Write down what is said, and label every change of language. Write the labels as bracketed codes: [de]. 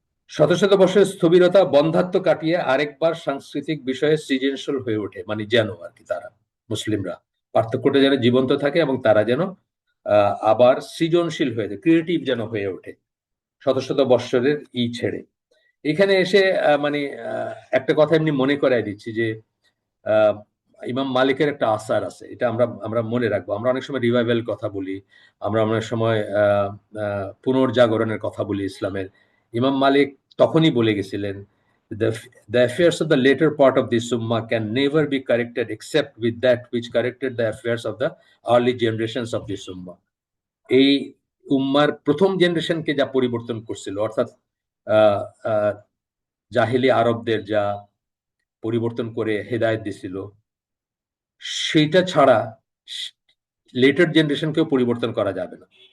[bn] শত শত বছরের স্থবিরতা বন্ধাত্ম কাটিয়ে আরেকবার সাংস্কৃতিক বিষয়ে সৃজনশীল হয়ে ওঠে, মানে যেন আর কি তারা, মুসলিমরা, পার্থক্যটা যেন জীবন্ত থাকে এবং তারা যেন আবার সৃজনশীল হয়ে যায়, ক্রিয়েটিভ যেন হয়ে ওঠে শত শত বৎসরের ছেড়ে। এখানে এসে মানে একটা কথা এমনি মনে করাই দিচ্ছি, যে আহ, ইমাম মালিকের একটা আসার আছে, এটা আমরা আমরা মনে রাখবো। আমরা অনেক সময় রিভাইভাল কথা বলি, আমরা অনেক সময় পুনর্জাগরণের কথা বলি ইসলামের। ইমাম মালিক তখনই বলে গেছিলেন, [en] the affairs of the later part of this ummah can never be corrected except with that which corrected the affairs of the early generations of this ummah। [bn] এই উম্মার প্রথম জেনারেশনকে যা পরিবর্তন করছিল, অর্থাৎ আহ আহ জাহিলি আরবদের যা পরিবর্তন করে হেদায়েত দিছিল, সেইটা ছাড়া লেটার জেনারেশনকেও পরিবর্তন করা যাবে না।